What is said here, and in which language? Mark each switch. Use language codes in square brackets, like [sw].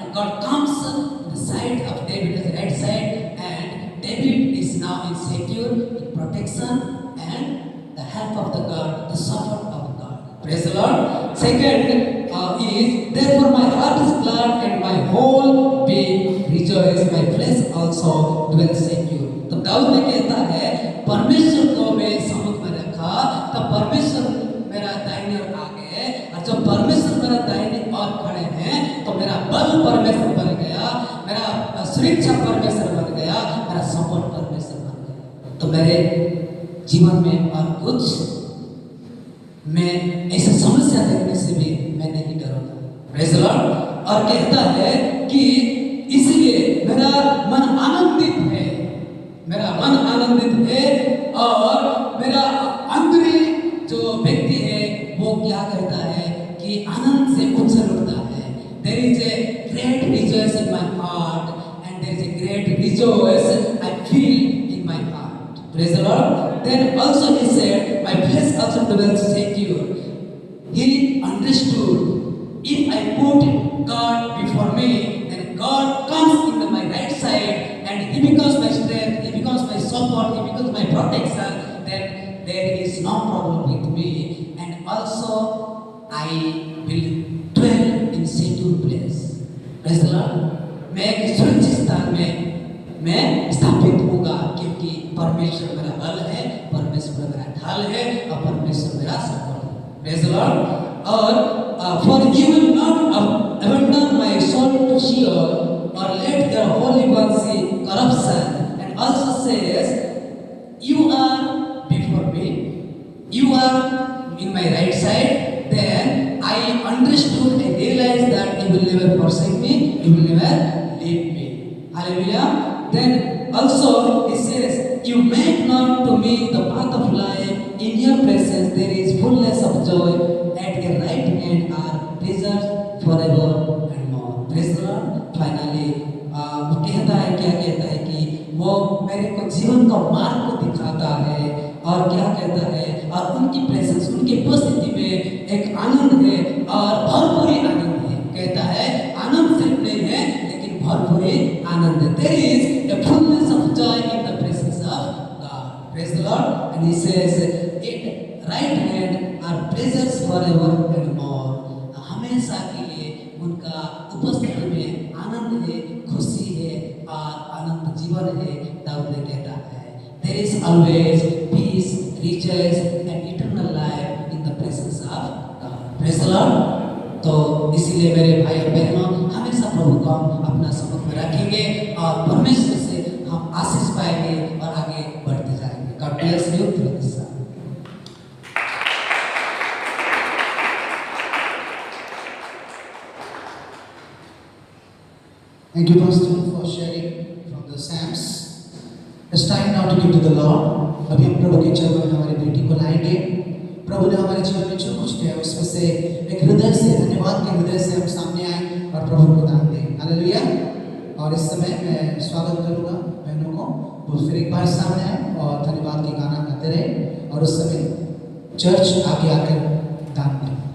[en] And God comes on the side of David as the right side, and David is now in secure, in protection, and the help of the God, the support of God. Praise the Lord. Second is, therefore my heart is glad and my whole being rejoice, my flesh also dwells secure. [hi] तो दाऊद ने कहता है परमेश्वर को मैं सम्मुख में रखा, तब परमेश्वर मेरा दाहिने और आगे, और जब परमेश्वर मेरा दाहिने और खड़े हैं, तो मेरा बल परमेश्वर बन गया, मेरा सुरक्षा परमेश्वर बन गया, मेरा सपोर्ट परमेश्वर बन गया. तो मेरे जीवन में और कुछ मैं ऐसे समस्या देखने से भी मैं नहीं डरूंगा. [en] Praise the Lord. [hi] और कहता है कि इसलिए मेरा मन आनंदित है, मेरा मन आनंदित है, और मेरा अंदरी जो व्यक्ति है वो क्या कहता है कि आनंद से उछल उठता है. [en] There is a great rejoice in my heart, and there is a great rejoice I feel in my heart. Praise the Lord. Then also he said, my flesh also dwells secure. He understood, if I put God before me, then God comes in my right side, and He becomes my strength, He becomes my support, He becomes my protection. Then there is no problem with me, and also I will dwell in secure place. Praise the Lord. [hi] मैं एक सुरक्षित स्थान में मैं स्थापित होगा, क्योंकि परमेश्वर मेरा बल है, परमेश्वर मेरा ढाल है, और परमेश्वर मेरा सपोर्ट है. [en] Praise the Lord. और for you will not abandon my soul to Sheol, or let your holy one see corruption. And also says, you are before me, you are in my right side. Then I understood, I realized that you will never forsake me, you will never leave me. Hallelujah. Then also he says, you make known to me the path of life. In your presence there is fullness of joy. At your right hand are pleasures forever and more. Praise the Lord. [hi] Finally, वो कहता है, क्या कहता है कि वो मेरे को जीवन का मार्ग को दिखाता है, और क्या कहता है, और उनकी प्रेजेंस, उनकी उपस्थिति में एक आनंद है और भरपूरी आनंद है। कहता है आनंद सिर्फ नहीं है लेकिन भरपूरी आनंद है। [en] There is a fullness of joy in the presence of God. Praise the Lord. And he says, "At right hand are pleasures forever and more." [hi] हमेशा के लिए उनका उपस्थिति में आनंद है, खुशी है और आनंद जीवन है। दाऊद कहता है [en] there is always peace, riches and eternal life in the presence of God. Praise the Lord. [hi] तो इसीलिए मेरे भाई और बहनों, हमेशा प्रभु को हम अपना सम्मुख में रखेंगे और परमेश्वर से हम आशीष पाएंगे और आगे बढ़ते जाएंगे। [en] God bless you through this song. Thank you, Pastor, for sharing from the Psalms. It's time now to give to the Lord. [hi] अभी हम प्रभु के चरणों में हमारी बेटी को लाएंगे। प्रभु ने हमारे जीवन में जो कुछ दिया है उसमें से एक हृदय से, धन्यवाद के हृदय से हम सामने आए और प्रभु को दान दें। हालेलुया। और इस समय मैं स्वागत करूंगा बहनों को, वो फिर एक बार सामने आए और धन्यवाद के गाना गाते रहे और उस समय चर्च आगे आकर दान दें।